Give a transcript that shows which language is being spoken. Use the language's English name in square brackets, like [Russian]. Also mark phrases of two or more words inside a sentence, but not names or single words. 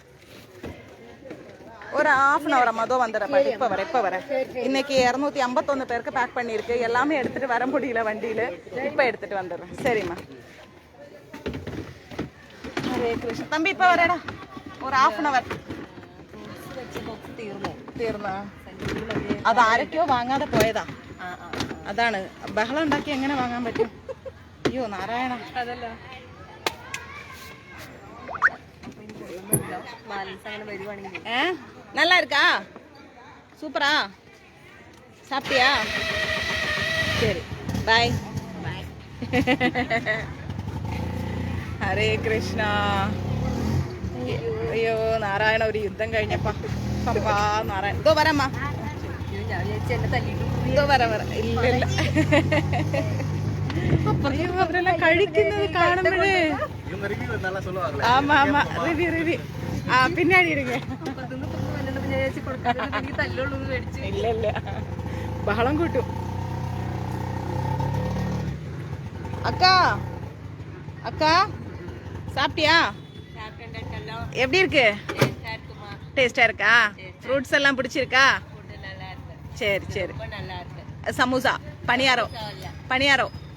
[Tamil] ஒரு [English] ½ an hour [Tamil] மதோ வந்துடுறேன். இப்ப வரேன். இன்னைக்கு 251 பேருக்கு பேக் பண்ணிருக்கு. எல்லாமே எடுத்துட்டு வர முடியல வண்டியில. இப்ப எடுத்துட்டு வந்துடுறேன். சரிம்மா. ஹரே கிருஷ்ண. தம்பி இப்ப வரேடா. [English] ஒரு ½ an hour. [Malayalam] തീർന്നാ? അത് ആരൊക്കെയോ വാങ്ങാതെ പോയതാ. അതാണ് ബഹളം ഉണ്ടാക്കി എങ്ങനെ വാങ്ങാൻ പറ്റും? അയ്യോ നാരായണ. അതല്ല [Tamil] நல்லா இருக்கா? சூப்பரா? சாப்பிட்டியா? சரி பாய். [Malayalam] ഹരേ കൃഷ്ണ. അയ്യോ നാരായണ, ഒരു യുദ്ധം കഴിഞ്ഞപ്പാ. പപ്പാ നാരായണ. ഇതോ വരമ്മ. ഇതോ വര. ഇല്ല അവരെല്ലാം കഴിക്കുന്നത് കാണുമ്പോഴേ. [Tamil] ஆமா ரிவி பின்னாடி இருங்க. [Malayalam] ഇല്ല ഇല്ല ബഹളം കൂട്ടും [Tamil] அக்கா அக்கா சாப்பிட்டியா எப்படி இருக்கு டேஸ்டா இருக்கா ஃப்ரூட்ஸ் எல்லாம் பிடிச்சிருக்கா சரி சரி சமோசா பணியாரம் பணியாரம்